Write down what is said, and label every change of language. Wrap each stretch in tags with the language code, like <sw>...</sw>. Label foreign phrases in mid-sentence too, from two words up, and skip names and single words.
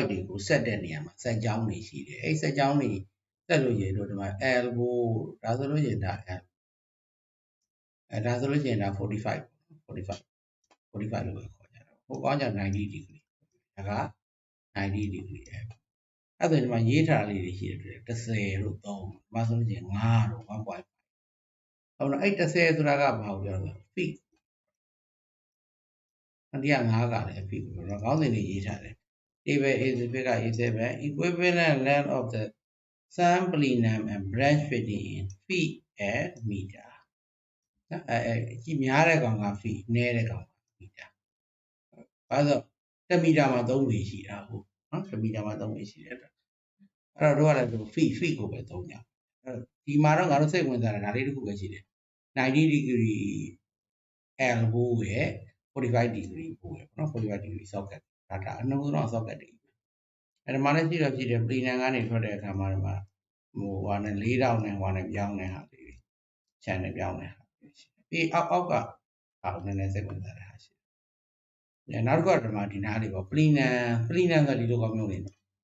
<my>တွေကိုဆက်တဲ့နေရာမှာဆက်ကြောင်းတွေရှိတယ်အဲ့ဆက်ကြောင်းတွေဆက်လို့ရင်တို့ဒီမှာ elbow ဒါဆိုလို့ရင်ဒါ L ဒါဆိုလို့ရှိရင်ဒါ45လို့ပဲခေါ်ကြတာဟိုကောင်းကြ90 degree ဒါက90 degree အဲ့ဒါဒီမှာရေးထားလေးတွေရှိတယ်10လို့3ဒီမှာဆိုလို့ရှိရင်5လို့ 1.5 ဟုတ်လားအဲ့10ဆိုတာကဘာကိုပြောလဲ feet အတိက5ကလည်း feet ကိုတော့ခေါင်းစဉ်တွေရေးထားတယ် table A7 က</my> <en>A7 equivalent length of the samplinum and branch fitting in feet and meter</en> <my>ကြီးများတဲ့ကောင်က feet န ည်းတဲ့ကောင်က meter ဘာလို့1မီတာမှာ3ပေရှိတာဟုတ်နော်1မီတာမှာ3ပေရှိတယ်အဲ့တော့တို့ကလည်း feet ကိုပဲ သုံးကြအဲ့ဒီမှာတော့ငါတို့စိတ်ဝင်စားတာဒါလေးတစ်ခုပဲရှိတယ်90 degree elbow ရဲ့45 degree bow ရဲ့နော်45 degree socket ဒါအနှုံးဆုံး socket တွေအဲ့ဒီမှာလည်းရှိတယ် plenum ကနေထွက်တဲ့အခါမှာဟိုဟာနဲ့4000နဲ့ဟိုဟာနဲ့ပြောင်းတဲ့ဟာလေး channel ပြောင်းတဲ့ဟာပြီးအောက်ကနည်းနည်းစိတ်ဝင်စားတဲ့ဟာရှိတယ်နောက်တစ်ခုကဒီမှာဒီနားလေးပေါ့ plenum ဆိုဒီလိုကောင်းမျိုးလေးဒါ</my>